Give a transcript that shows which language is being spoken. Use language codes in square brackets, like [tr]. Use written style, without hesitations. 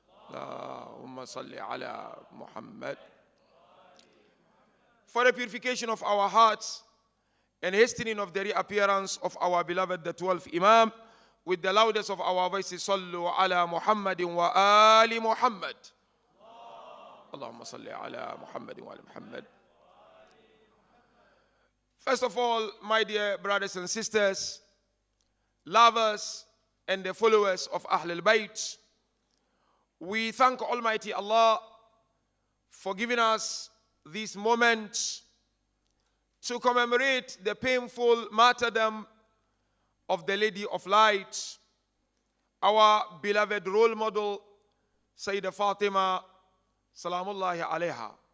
[ar] اللهم صل على محمد. [en] For the purification of our hearts and hastening of the reappearance of our beloved, the 12th Imam, with the loudest of our voices, [ar] صلوا على محمد وآل محمد. اللهم صل على محمد وآل محمد. [en] First of all, my dear brothers and sisters, lovers and the followers of Ahlul Bayt, we thank Almighty Allah for giving us this moment to commemorate the painful martyrdom of the Lady of Light, our beloved role model, Sayyidah Fatima, Salamullahi alayha.